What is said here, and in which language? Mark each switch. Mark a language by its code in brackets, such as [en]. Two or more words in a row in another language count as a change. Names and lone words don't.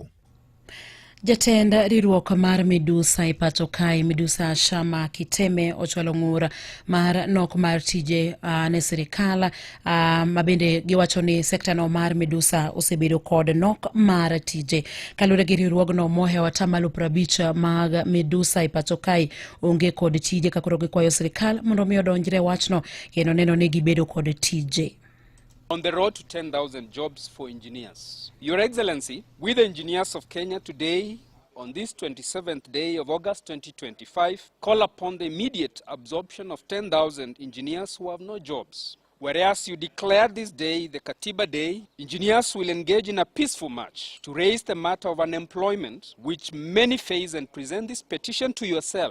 [luo] Jatend riwruok mar midusa e pachoka midusa Shammah Kiteme ochwalo ng'ur mar nok mar tije ne sirkal mabende giwacho ni sekta no mar midusa osebedo kod nok mar tije. Kalure gi riwruogno mohewa tamalo 50 mag midusa e pachoka onge kod tije kakoro gikwayo sirkal mondo mi odonjre wachno kendo neno ni gibedo kod tije. [en] On the road to 10,000 jobs for engineers. Your Excellency, we the engineers of Kenya today, on this 27th day of August 2025, call upon the immediate absorption of 10,000 engineers who have no jobs. Whereas you declare this day the Katiba Day, engineers will engage in a peaceful march to raise the matter of unemployment, which many face, and present this petition to yourself.